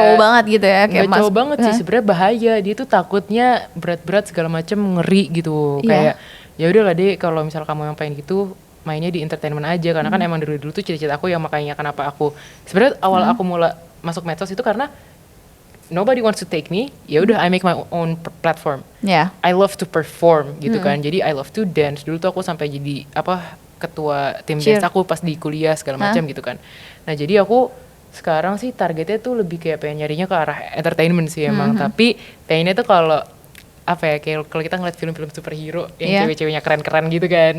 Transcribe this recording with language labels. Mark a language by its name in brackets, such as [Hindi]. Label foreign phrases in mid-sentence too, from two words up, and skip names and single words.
[Indonesian] cowok banget gitu ya kayak nggak cowok banget sih, sebenarnya bahaya. Dia tuh takutnya berat-berat segala macem, ngeri gitu. Iya. Kayak ya udahlah deh, kalau misal kamu yang pengen gitu mainnya di entertainment aja. Karena kan emang dari dulu tuh cita-cita aku yang makanya kenapa aku sebenarnya awal aku mulai masuk medsos itu karena [English] nobody wants to take me, [Indonesian] ya udah [English] I make my own platform. [Indonesian] Ya. [English] I love to perform [Indonesian] gitu kan. Jadi [English] I love to dance. [Indonesian] Dulu tuh aku sampai jadi ketua tim Cheer. dance aku pas di kuliah segala macam gitu kan. Nah, jadi aku sekarang sih targetnya tuh lebih kayak pengen nyarinya ke arah entertainment sih emang. Tapi pengennya tuh kalau kayak kalau kita ngeliat film-film superhero yang cewek-ceweknya keren-keren gitu kan.